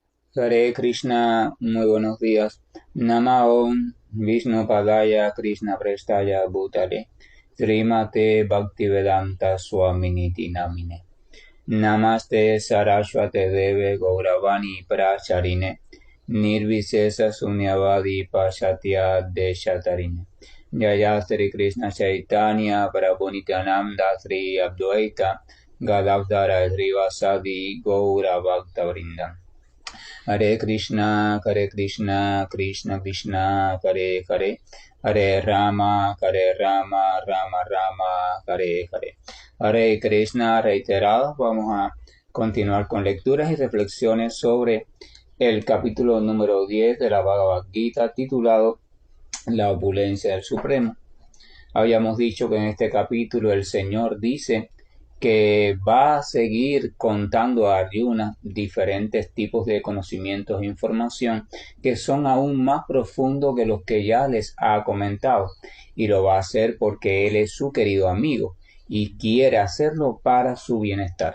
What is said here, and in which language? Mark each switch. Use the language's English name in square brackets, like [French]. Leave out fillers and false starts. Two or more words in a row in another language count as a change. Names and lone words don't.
[Sanskrit] Hare Krishna, [Spanish] muy buenos días. [Sanskrit] Namo Vishnu Padaya Krishna Prestaya Bhutale Srimate Bhaktivedanta Swaminiti Namine Namaste Saraswate Deve Gauravani Pracharine Nirvisesa Sunyavadi Pashatya Deshatarine Jaya Sri Krishna Chaitanya Prabhu Nityananda Sri Advaita Gadavdara Srivasadi Gaura Bhakta Vrinda Hare Krishna, Krishna Krishna, Hare Hare, Hare Rama, Rama Rama, Hare Hare. Hare Krishna, [Spanish] reiterado, vamos a continuar con lecturas y reflexiones sobre el capítulo número 10 de la Bhagavad Gita titulado La opulencia del Supremo. Habíamos dicho que en este capítulo el Señor dice que va a seguir contando a Arjuna diferentes tipos de conocimientos e información que son aún más profundos que los que ya les ha comentado, y lo va a hacer porque él es su querido amigo y quiere hacerlo para su bienestar.